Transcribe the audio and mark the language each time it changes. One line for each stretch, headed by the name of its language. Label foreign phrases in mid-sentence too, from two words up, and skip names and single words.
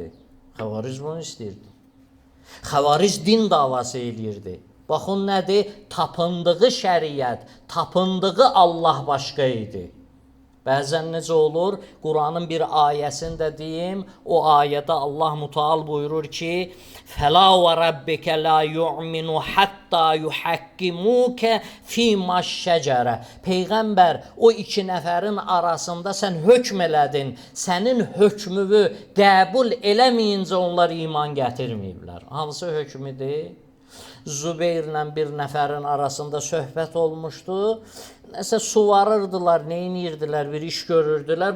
Azerbaijani: Xəvaric bunu istəyirdi. Xəvaric din davası eləyirdi. Baxın nədir? Tapındığı şəriət, tapındığı Allah başqa idi. Bəzən necə olur? Quranın bir ayəsində deyim, o ayədə Allah Müteal buyurur ki,
Arabic: فَلَا وَرَبِّكَ لَا يُعْمِنُ حَتَّى يُحَكِّمُوكَ فِي مَا الشَّجَرَ.
Azerbaijani: Peyğəmbər, o iki nəfərin arasında sən hökm elədin, sənin hökmünü qəbul eləməyincə onlar iman gətirməyiblər. Hansı hökmüdür? Zübeyrlə bir nəfərin arasında söhbət olmuşdu. Nəsə suvarırdılar, neyinirdilər, bir iş görürdülər.